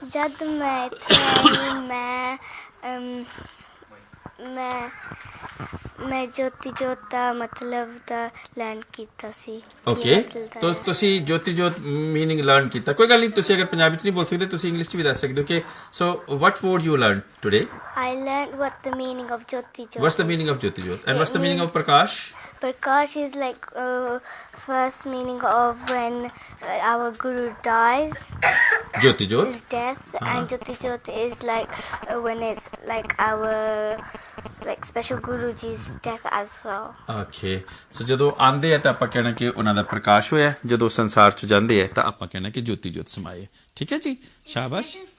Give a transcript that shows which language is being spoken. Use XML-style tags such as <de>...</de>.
<pa>ਜਦ ਮੈਂ ਇੱਥੇ ਮੈਂ ਜੋਤੀ ਜੋਤ ਦਾ ਮਤਲਬ ਦਾ ਲਰਨ ਕੀਤਾ ਸੀ ਓਕੇ ਤਾਂ ਤੁਸੀਂ ਜੋਤੀ ਜੋਤ ਮੀਨਿੰਗ ਲਰਨ ਕੀਤਾ ਕੋਈ ਗੱਲ ਨਹੀਂ ਤੁਸੀਂ ਅਗਰ ਪੰਜਾਬੀ ਚ ਨਹੀਂ ਬੋਲ ਸਕਦੇ ਤੁਸੀਂ ਇੰਗਲਿਸ਼ ਚ ਵੀ ਦੱਸ ਸਕਦੇ ਹੋ ਕਿ</pa> <en>so what word you learn today I learned what the meaning of Jyoti Jyot what's the meaning of Jyoti Jyot and what's the meaning of Prakash Prakash is like first meaning of when our guru dies Jyoti Jyot is death and Jyoti Jyot is like when it's like our like special Guruji's death as well okay so</en> <pa>ਜਦੋਂ ਆਂਦੇ ਆ ਤਾਂ ਆਪਾਂ ਕਹਿਣਾ ਕਿ ਉਹਨਾਂ ਦਾ ਪ੍ਰਕਾਸ਼ ਹੋਇਆ ਜਦੋਂ ਸੰਸਾਰ ਚ ਜਾਂਦੇ ਆ ਤਾਂ ਆਪਾਂ ਕਹਿਣਾ ਕਿ ਜੋਤੀ ਜੋਤ ਸਮਾਏ ਠੀਕ ਹੈ ਜੀ ਸ਼ਾਬਾਸ਼</pa>